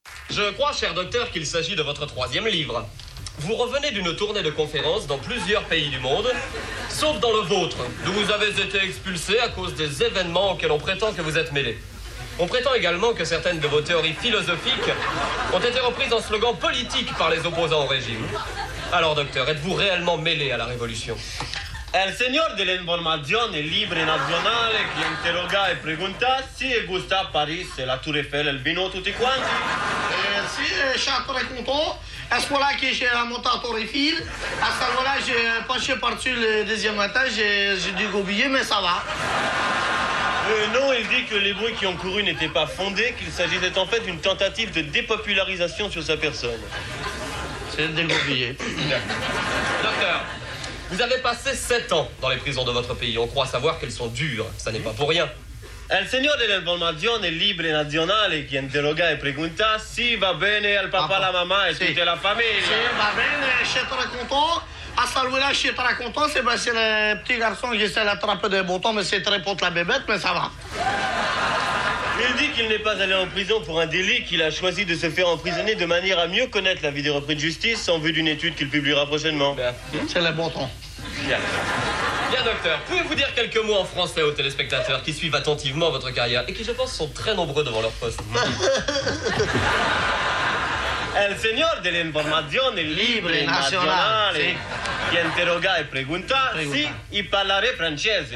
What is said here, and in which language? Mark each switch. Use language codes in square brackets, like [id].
[fr] Je crois, cher docteur, qu'il s'agit de votre troisième livre. Vous revenez d'une tournée de conférences dans plusieurs pays du monde, sauf dans le vôtre, d'où vous avez été expulsé à cause des événements auxquels on prétend que vous êtes mêlé. On prétend également que certaines de vos théories philosophiques ont été reprises en slogans politiques par les opposants au régime. Alors, docteur, êtes-vous réellement mêlé à la révolution ? [es] El señor de la información libre nacional que interroga y pregunta si gusta París, la Tour Eiffel, el vino, [it] tutti quanti. [fr] Si, chaque très content. À ce moment-là, que j'ai monté à Torre Eiffel. À ce moment-là, j'ai penché par-dessus le deuxième étage. J'ai dû oublier, mais ça va. Non, il dit que les bruits qui ont couru n'étaient pas fondés, qu'il s'agissait en fait d'une tentative de dépopularisation sur sa personne. C'est dégoupillé. Docteur, vous avez passé 7 ans dans les prisons de votre pays. On croit savoir qu'elles sont dures. Ça n'est pas pour rien. [es] El señor de la información libre [it] nazionale [fr] qui [es] interroga [fr] et [es] pregunta si [it] va bene [es] al papa, la mamá [fr] et toute la famille. Si, [it] va bene, [fr] c'est très content. À ce moment-là, je suis très content, c'est parce que le petit garçon qui essaie d'attraper des boutons, mais c'est très pour la bébête, mais ça va. Il dit qu'il n'est pas allé en prison pour un délit, qu'il a choisi de se faire emprisonner de manière à mieux connaître la vie des repris de justice en vue d'une étude qu'il publiera prochainement. Bien. C'est le bon temps. Bien, docteur, pouvez-vous dire quelques mots en français aux téléspectateurs qui suivent attentivement votre carrière et qui, je pense, sont très nombreux devant leur poste. [es] El señor de la información libre nacional que interroga y pregunta si y [it] parlare francese.